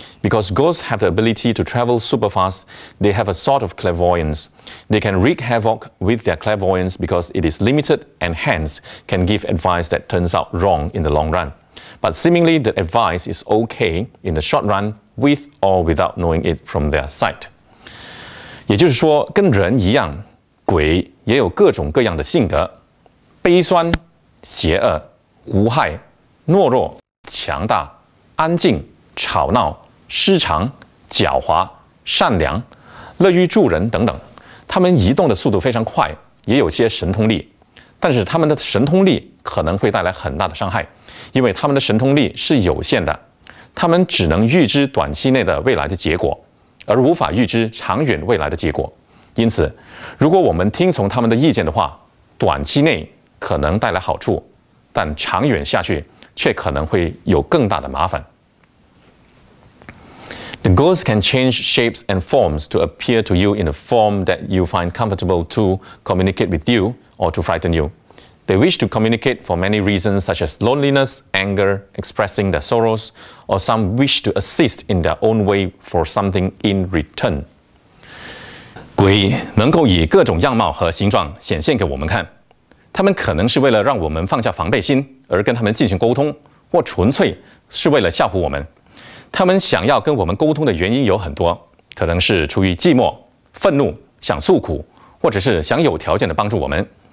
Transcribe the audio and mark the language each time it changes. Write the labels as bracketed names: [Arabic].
[English] Because ghosts have the ability to travel super fast, they have a sort of clairvoyance. They can wreak havoc with their clairvoyance because it is limited and hence can give advice that turns out wrong in the long run. But seemingly the advice is okay in the short run with or without knowing it from their sight. [Chinese] 也就是说，跟人一样，鬼也有各种各样的性格，悲酸、邪恶、无害、懦弱、强大、安静、吵闹、失常、狡猾、善良、乐于助人等等。他们移动的速度非常快，也有些神通力，但是他们的神通力可能会带来很大的伤害，因为他们的神通力是有限的，他们只能预知短期内的未来的结果，而无法预知长远未来的结果。因此，如果我们听从他们的意见的话，短期内可能带来好处，但长远下去却可能会有更大的麻烦。 [English] The ghosts can change shapes and forms to appear to you in a form that you find comfortable to communicate with you or to frighten you. They wish to communicate for many reasons such as loneliness, anger, expressing their sorrows, or some wish to assist in their own way for something in return. [Chinese] 鬼能够以各种样貌和形状显现给我们看，他们可能是为了让我们放下防备心而跟他们进行沟通，或纯粹是为了吓唬我们。他们想要跟我们沟通的原因有很多，可能是出于寂寞、愤怒、想诉苦，或者是想有条件的帮助我们。